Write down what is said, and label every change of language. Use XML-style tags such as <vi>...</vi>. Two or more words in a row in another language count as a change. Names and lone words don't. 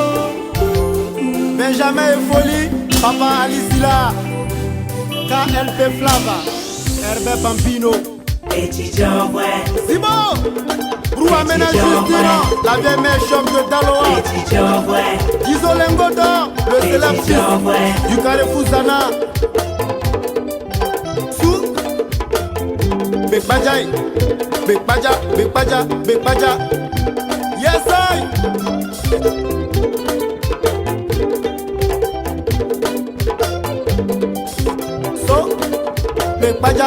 <fr>Benjamin et Folie, Papa Alicila, KLP Flava, Herbert Pampino. Petit Jean-Boy, Simon, Broua Ménagistino, la vieille mère choc de Daloa. Petit Jean-Boy, Iso Lengodo, le célèbre fils du Carrefour Zana. Sou, Big Bajai, Big Baja, Big Baja, Big Baja.</fr> <en>Yes, I. So, Big Baja.</en>